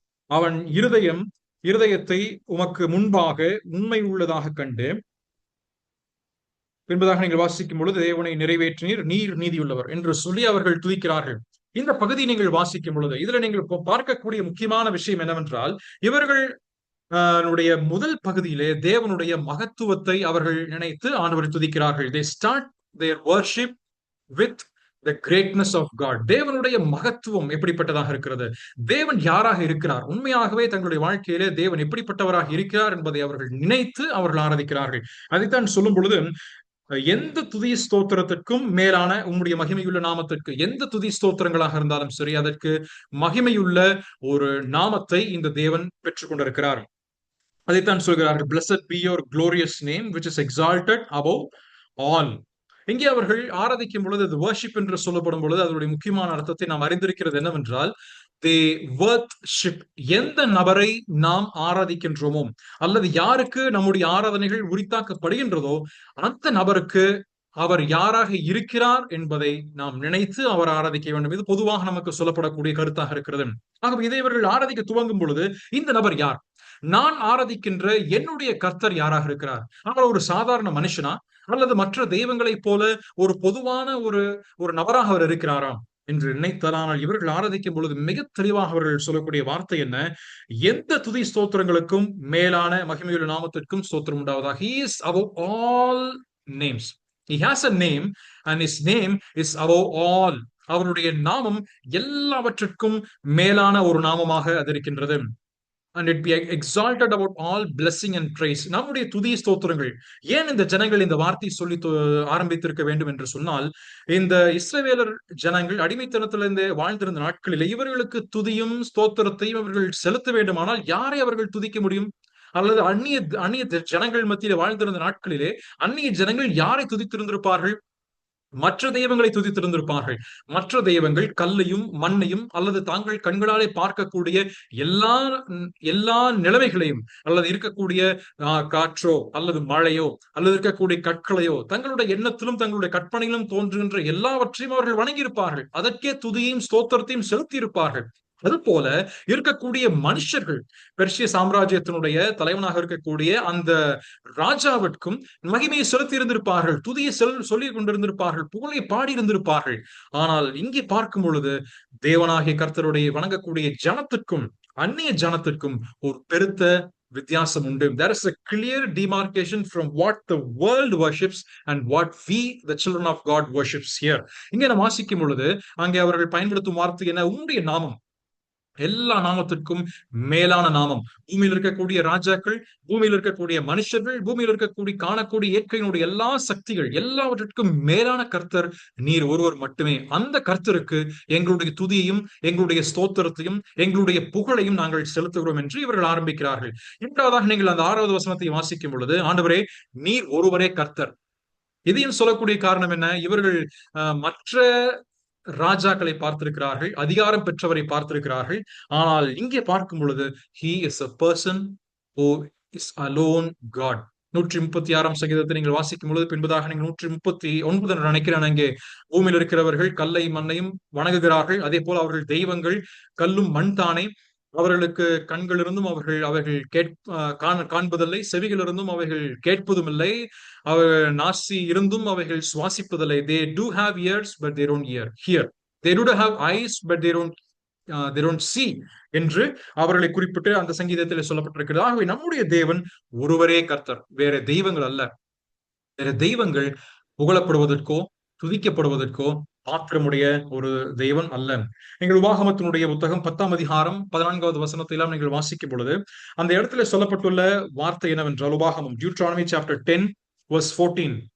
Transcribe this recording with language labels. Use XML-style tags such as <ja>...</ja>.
<ta>அவன் இருதயத்தை உமக்கு முன்பாக உண்மை உள்ளதாக கண்டு என்பதாக நீங்கள் வாசிக்கும் பொழுது தேவனை நிறைவேற்றினீர், நீர் நீதியுள்ளவர் என்று சொல்லி அவர்கள் துதிக்கிறார்கள். இந்த பகுதி நீங்கள் வாசிக்கும் பொழுது இதுல நீங்கள் பார்க்கக்கூடிய முக்கியமான விஷயம் என்னவென்றால், இவர்கள் முதல் பகுதியிலே தேவனுடைய மகத்துவத்தை அவர்கள் நினைத்து ஆண்டவரை துதிக்கிறார்கள்.</ta> <en>They start their worship with the greatness of God.</en> <ta>தேவனுடைய மகத்துவம் எப்படிப்பட்டதாக இருக்கிறது, தேவன் யாராக இருக்கிறார், உண்மையாகவே தங்களுடைய வாழ்க்கையிலே தேவன் எப்படிப்பட்டவராக இருக்கிறார் என்பதை அவர்கள் நினைத்து அவர்கள் ஆராதிக்கிறார்கள். அதைத்தான் சொல்லும் பொழுது, எந்த துதி ஸ்தோத்திரத்திற்கும் மேலான உம்முடைய மகிமையுள்ள நாமத்திற்கு, எந்த துதி ஸ்தோத்திரங்களாக இருந்தாலும் சரி, அதற்கு மகிமையுள்ள ஒரு நாமத்தை இந்த தேவன் பெற்றுக் கொண்டிருக்கிறார். அதைத்தான் சொல்கிறார்கள்,</ta> <en>blessed be your glorious name which is exalted above all.</en> <ta>இங்கே அவர்கள் ஆராதிக்கும் பொழுது, அது வர்ஷிப் என்று சொல்லப்படும் பொழுது அதனுடைய முக்கியமான அர்த்தத்தை நாம் அறிந்திருக்கிறது என்னவென்றால்,</ta> <en>they worship.</en> <ta>எந்த நபரை நாம் ஆராதிக்கின்றோமோ அல்லது யாருக்கு நம்முடைய ஆராதனைகள் உரித்தாக்கப்படுகின்றதோ அந்த நபருக்கு அவர் யாராக இருக்கிறார் என்பதை நாம் நினைத்து அவர் ஆராதிக்க வேண்டும். இது பொதுவாக நமக்கு சொல்லப்படக்கூடிய கருத்தாக இருக்கிறது. ஆகவே இதை இவர்கள் ஆராதிக்க துவங்கும் பொழுது இந்த நபர் யார், நான் ஆராதிக்கின்ற என்னுடைய கர்த்தர் யாராக இருக்கிறார், அவர் ஒரு சாதாரண மனுஷனா அல்லது மற்ற தெய்வங்களைப் போல ஒரு பொதுவான ஒரு நபராக அவர் இருக்கிறாரா என்று நினைத்தலானால் இவர்கள் ஆராதிக்கும் பொழுது மிக தெளிவாக அவர்கள் சொல்லக்கூடிய வார்த்தை என்ன, எந்த துதி ஸ்தோத்திரங்களுக்கும் மேலான மகிமையுள்ள நாமத்திற்கும் ஸ்தோத்திரம் உண்டாவதாக.</ta> <en>He is above all names. He has a name and his name is above all.</en> <ta>அவருடைய நாமம் எல்லாவற்றிற்கும் மேலான ஒரு நாமமாக அது இருக்கின்றது.</ta> <en>And it be exalted about all blessing and praise.</en> <ta>நம்முடைய துதி ஸ்தோத்திரங்கள் ஏன் இந்த ஜனங்கள் இந்த வார்த்தை சொல்லி ஆரம்பித்திருக்க வேண்டும் என்று சொன்னால், இந்த இஸ்ரவேலர் ஜனங்கள் அடிமைத்தனத்திலிருந்து வாழ்ந்திருந்த நாட்களில் இவர்களுக்கு துதியும் ஸ்தோத்திரத்தையும் அவர்கள் செலுத்த வேண்டுமானால் யாரை அவர்கள் துதிக்க முடியும்? அல்லது அந்நிய அந்நிய ஜனங்கள் மத்தியில வாழ்ந்திருந்த நாட்களிலே அந்நிய ஜனங்கள் யாரை துதித்திருந்திருப்பார்கள்? மற்ற தெய்வங்களை துதித்திருந்திருப்பார்கள். மற்ற தெய்வங்கள் கல்லையும் மண்ணையும் அல்லது தாங்கள் கண்களாலே பார்க்கக்கூடிய எல்லா எல்லா நிலைமைகளையும் அல்லது இருக்கக்கூடிய காற்றோ அல்லது மழையோ அல்லது இருக்கக்கூடிய கற்களையோ தங்களுடைய எண்ணத்திலும் தங்களுடைய கற்பனையிலும் தோன்றுகின்ற எல்லாவற்றையும் அவர்கள் வணங்கியிருப்பார்கள். அதற்கே துதியையும் ஸ்தோத்திரத்தையும் செலுத்தி இருப்பார்கள். அது போல இருக்கக்கூடிய மனுஷர்கள், பெர்ஷிய சாம்ராஜ்யத்தினுடைய தலைவனாக இருக்கக்கூடிய அந்த ராஜாவிற்கும் மகிமையை செலுத்தி இருந்திருப்பார்கள், துதியை சொல்லி கொண்டிருந்திருப்பார்கள், புகழை பாடி இருந்திருப்பார்கள். ஆனால் இங்கே பார்க்கும் பொழுது தேவனாகிய கர்த்தருடைய வணங்கக்கூடிய ஜனத்திற்கும் அந்நிய ஜனத்திற்கும் ஒரு பெருத்த வித்தியாசம் உண்டு.</ta> <en>There is a clear demarcation from what the world worships and what we the children of God worships here.</en> <ta>இங்கே நாம் வாசிக்கும் பொழுது அங்கே அவர்கள் பயன்படுத்தும் வார்த்தை என்ன, உம்முடைய நாமம் எல்லா நாமத்திற்கும் மேலான நாமம். பூமியில் இருக்கக்கூடிய ராஜாக்கள், பூமியில் இருக்கக்கூடிய மனுஷர்கள், பூமியில் இருக்கக்கூடிய காணக்கூடிய இயற்கையினுடைய எல்லா சக்திகள் எல்லாவற்றிற்கும் மேலான கர்த்தர் நீர் ஒருவர் மட்டுமே. அந்த கர்த்தருக்கு எங்களுடைய துதியையும் எங்களுடைய ஸ்தோத்திரத்தையும் எங்களுடைய புகழையும் நாங்கள் செலுத்துகிறோம் என்று இவர்கள் ஆரம்பிக்கிறார்கள். இரண்டாவதாக நீங்கள் அந்த 6வது வசனத்தை வாசிக்கும் பொழுது, ஆண்டவரே நீர் ஒருவரே கர்த்தர். இதையும் சொல்லக்கூடிய காரணம் என்ன, இவர்கள் மற்ற ராஜாக்களை பார்த்திருக்கிறார்கள், அதிகாரம் பெற்றவரை பார்த்திருக்கிறார்கள். ஆனால் இங்கே பார்க்கும் பொழுது</ta> <en>he is a person who is alone God.</en> <ta>136ஆம் சங்கீதத்தை நீங்கள் வாசிக்கும் பொழுது பின்பதாக நீங்கள் 139 நினைக்கிறேன், அங்கே பூமியில் இருக்கிறவர்கள் கல்லை மண்ணையும் வணங்குகிறார்கள். அதே போல அவர்கள் தெய்வங்கள் கல்லும் மண் தானே. அவர்களுக்கு கண்கள் இருந்தும் அவர்கள் காண்பதில்லை, செவிகள் இருந்தும் அவைகள் கேட்பதும் இல்லை, அவர்கள் நாசி இருந்தும் அவைகள் சுவாசிப்பதில்லை.</ta> <en>They do have ears but they don't hear. They do have eyes but they don't see</en> <ta>என்று அவர்களை குறிப்பிட்டு அந்த சங்கீதத்தில் சொல்லப்பட்டிருக்கிறது. ஆகவே நம்முடைய தேவன் ஒருவரே கர்த்தர், வேற தெய்வங்கள் அல்ல. வேற தெய்வங்கள் புகழப்படுவதற்கோ துதிக்கப்படுவதற்கோ பாத்திரமுடைய ஒரு தெய்வன் அல்ல. நீங்கள் உபாகமத்தினுடைய புத்தகம் 10ஆம் அதிகாரம் 14வது வசனத்தையெல்லாம் நீங்கள் வாசிக்கும் பொழுது அந்த இடத்துல சொல்லப்பட்டுள்ள வார்த்தை என்னவென்றால், உபாகமம்</ta> <en>Deuteronomy chapter 10 verse 14.</en>